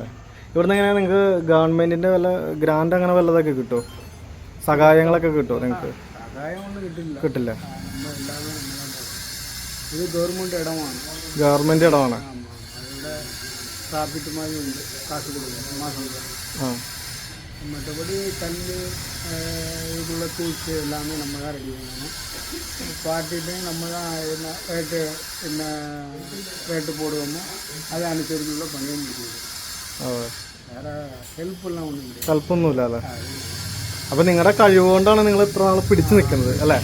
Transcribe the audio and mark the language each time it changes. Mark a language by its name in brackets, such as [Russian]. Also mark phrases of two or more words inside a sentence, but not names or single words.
[Malayalam] ഇവിടുന്ന് എങ്ങനെയാണ് നിങ്ങൾക്ക് ഗവൺമെൻറ്റിൻ്റെ വല്ല ഗ്രാൻഡ് അങ്ങനെ വല്ലതൊക്കെ കിട്ടുമോ? സഹായങ്ങളൊക്കെ കിട്ടുമോ നിങ്ങൾക്ക്? കിട്ടില്ല. ഇത് ഗവൺമെൻറ് ഇടമാണ്. കാശ് കൊടുക്കും മാസം. [Tamil] மற்றபடி கல் இதுக்குள்ள தூச்சு எல்லாமே நம்ம தான் ரெடி பண்ணணும். பார்ட்டிட்டு நம்ம தான் என்ன ரேட்டு போடுவோமோ அதை அனுசரிச்சுள்ள பண்ண முடியுது. [Malayalam] വേറെ ഹെൽപ്പെല്ലാം ഒന്നുമില്ല. ഹെൽപ്പൊന്നുമില്ല അല്ലേ. അപ്പം നിങ്ങളുടെ കഴിവുകൊണ്ടാണ് നിങ്ങൾ ഇത്ര നാൾ പിടിച്ചു നിൽക്കുന്നത് അല്ലേ?